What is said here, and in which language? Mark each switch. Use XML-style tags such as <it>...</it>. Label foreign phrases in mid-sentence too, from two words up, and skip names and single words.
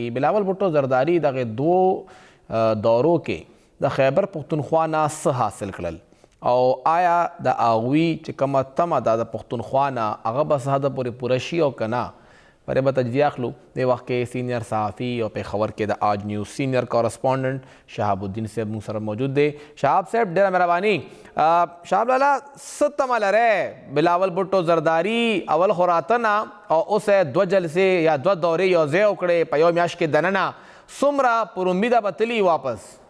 <ps>بلاول بھټو زرداری دغې 2 دورو کې د خیبر پښتونخوا نه څه حاصل کړل او آیا د هغوی چې کومه تمه ده د پښتونخوا نه هغه به څه حده پورې پوره شي او که نه. پرې به تجزیه اخلو. دې وخت کې سینئر صحافي او پېښور کې د آج نیوز سینئر کورسپونډنټ شهاب الدین صاحب موږ سره موجود دی. شهاب صاحب ډېره مهرباني. شهاب لالا څه تمه لرئ بلاول بھټو زرداری اول خو راته نه او اوس یې 2 جلسې یا 2 دورې یو ځای وکړې په یو میاشت کې دننه څومره پر امیده به تلي واپس؟</ps>